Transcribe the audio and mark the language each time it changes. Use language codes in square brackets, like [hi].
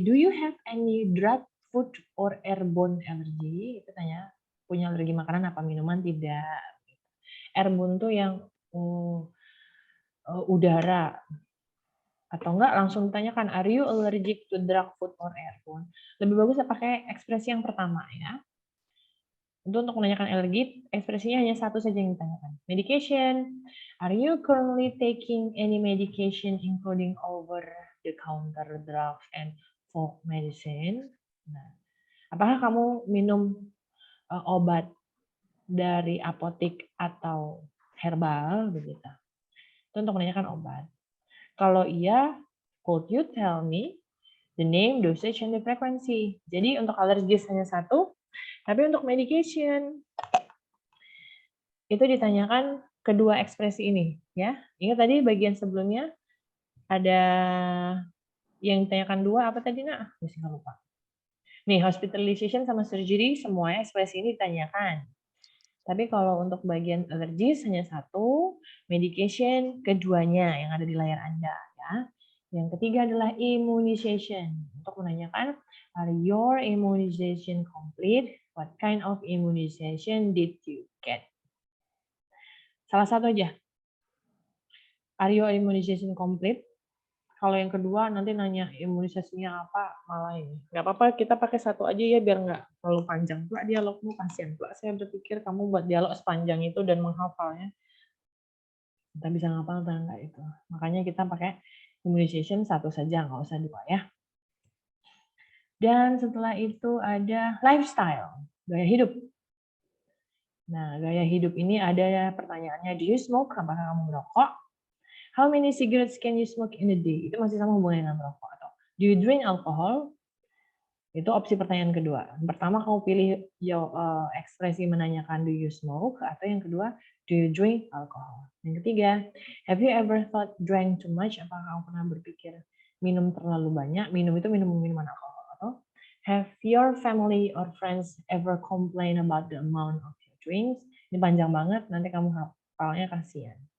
[en] Do you have any drug, food, or airborne allergy? [id] Itu tanya, punya alergi makanan apa minuman? Tidak. Airborne tuh yang udara. Atau enggak langsung ditanyakan, [en] are you allergic to drug, food, or airborne? [id] Lebih bagus pakai ekspresi yang pertama ya. Untuk menanyakan alergi, ekspresinya hanya satu saja yang ditanyakan. [en] Medication, are you currently taking any medication including over-the-counter drugs and folk medicine? [id] Nah, apakah kamu minum obat dari apotik atau herbal begitu? Itu untuk menanyakan obat. Kalau iya, [en] could you tell me the name, dosage, and the frequency? [id] Jadi untuk alergis hanya satu, tapi untuk medication itu ditanyakan kedua ekspresi ini, ya. Ingat tadi bagian sebelumnya ada Yang ditanyakan 2 apa tadi, Nak? Masih nggak lupa. Nih, hospitalization sama surgery semuanya ekspresi ini ditanyakan. Tapi kalau untuk bagian allergies hanya 1, medication keduanya yang ada di layar Anda ya. Yang ketiga adalah immunization. Untuk menanyakan, [en] are your immunization complete? What kind of immunization did you get? [id] Salah satu aja. [en] Are your immunization complete? [id] Kalau yang kedua nanti nanya imunisasinya apa, malah ini. Nggak apa-apa, kita pakai satu aja ya biar nggak terlalu panjang. Pula dialogmu kasihan. Pula saya berpikir kamu buat dialog sepanjang itu dan menghafalnya. Kita bisa ngapal atau enggak itu. Makanya kita pakai immunization satu saja, nggak usah 2 ya. Dan setelah itu ada lifestyle, gaya hidup. Nah, gaya hidup ini ada pertanyaannya, [en] do you smoke? [id] Apakah kamu merokok? [en] How many cigarettes can you smoke in a day? [id] Itu masih sama hubungannya dengan merokok. Atau [en] do you drink alcohol? [id] Itu opsi pertanyaan kedua. Pertama kamu pilih ekspresi menanyakan [en] do you smoke, [id] atau yang kedua [en] do you drink alcohol. [id] Yang ketiga, [en] have you ever thought drank too much? [id] Apakah kamu pernah berpikir minum terlalu banyak? Minum itu minum minuman alkohol. [en] Atau have your family or friends ever complain about the amount of your drinks? [id] Ini panjang banget, nanti kamu hafalnya kasihan.